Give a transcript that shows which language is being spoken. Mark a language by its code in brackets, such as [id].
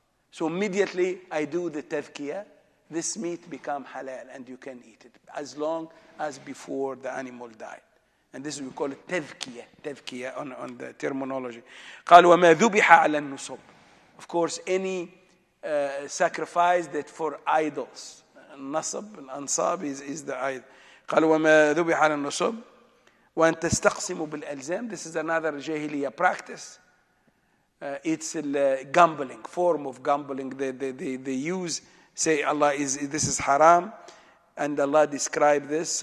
[en] So immediately I do the tadhkiyah. This meat become halal and you can eat it as long as before the animal died. And this we call it tadhkiyah on the terminology. [ar] قال وما ذبح على النصب. [en] Of course, any sacrifice that for idols. النصب, الأنصاب is the idol. [ar] قال وما ذبح على النصب وأن تستقسموا بالألزام. [en] This is another jahiliyyah practice. It's a gambling, form of gambling. They use, say this is haram, and Allah describe this.